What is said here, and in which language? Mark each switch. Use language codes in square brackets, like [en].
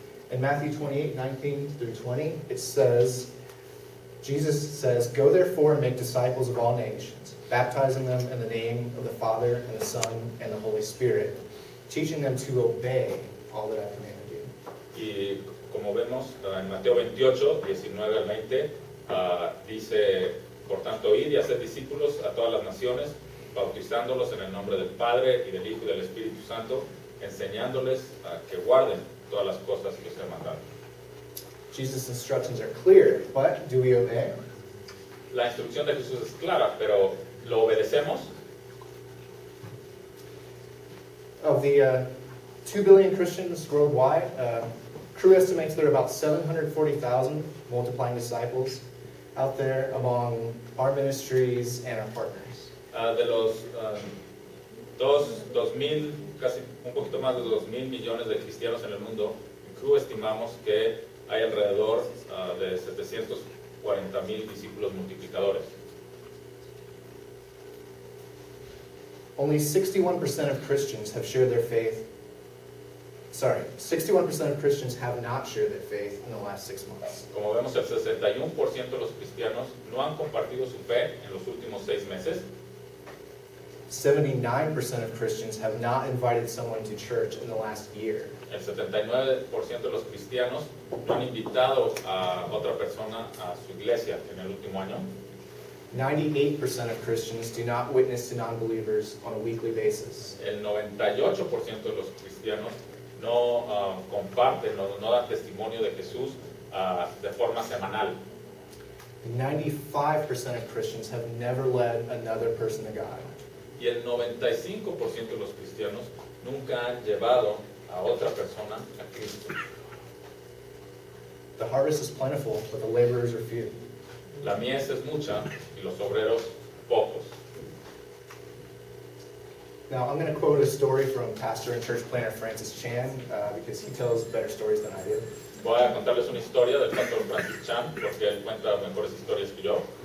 [en] In Matthew 28:19 through 20, it says, Jesus says, "Go therefore and make disciples of all nations, baptizing them in the name of the Father and the Son and the Holy Spirit, teaching them to obey all that I've commanded you." [es] Y como vemos en Mateo 28, 19 al 20, dice, por tanto, id y hacer discípulos a todas las naciones, bautizándolos en el nombre del Padre y del Hijo y del Espíritu Santo, enseñándoles a que guarden todas las cosas que os he mandado. [en] Jesus' instructions are clear, but do we obey? [es] La instrucción de Jesús es clara, pero ¿lo obedecemos? [en] Of the 2 billion Christians worldwide, Crew estimates there are about 740,000 multiplying disciples out there among our ministries and our partners. [es] De los 2.000, casi un poquito más de 2.000 millones de cristianos en el mundo, en Crew estimamos que hay alrededor de 740,000 discípulos multiplicadores. [en] Only 61% of Christians have shared their faith. 61% of Christians have not shared their faith in the last 6 months. [es] Como vemos, el 61% de los cristianos no han compartido su fe en los últimos 6 meses. [en] 79% of Christians have not invited someone to church in the last year. [es] El 79% de los cristianos no han invitado a otra persona a su iglesia en el último año. [en] 98% of Christians do not witness to non-believers on a weekly basis. [es] El 98% de los cristianos no comparten, no dan testimonio de Jesús de forma semanal. [en] 95% of Christians have never led another person to God. [es] Y el 95% de los cristianos nunca han llevado a otra persona a Cristo. [en] The harvest is plentiful, but the laborers are few. [es] La mies es mucha y los obreros pocos. [en] Now, I'm going to quote a story from pastor and church planner Francis Chan because he tells better stories than I do. [es] Voy a contarles una historia del pastor Francis Chan porque él cuenta mejores historias que yo.